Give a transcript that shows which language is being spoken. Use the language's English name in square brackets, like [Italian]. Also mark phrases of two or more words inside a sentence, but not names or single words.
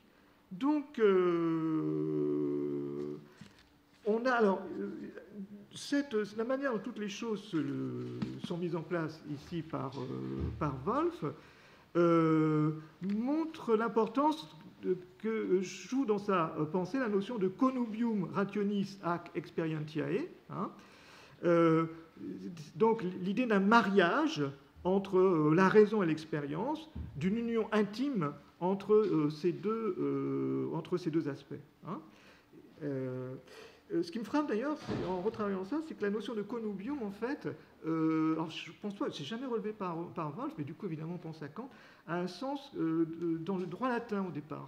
[French] Donc, on a alors la manière dont toutes les choses sont mises en place ici par Wolff montre l'importance que joue dans sa pensée la notion de [Latin] connubium rationis ac experientiae. [French] Hein, donc l'idée d'un mariage entre la raison et l'expérience, d'une union intime entre ces deux aspects. Hein. ce qui me frappe d'ailleurs, en retravaillant ça, c'est que la notion de connubium, en fait, alors je pense pas, c'est jamais relevé par Wolf, mais du coup, évidemment, on pense à Kant, a un sens dans le droit latin au départ.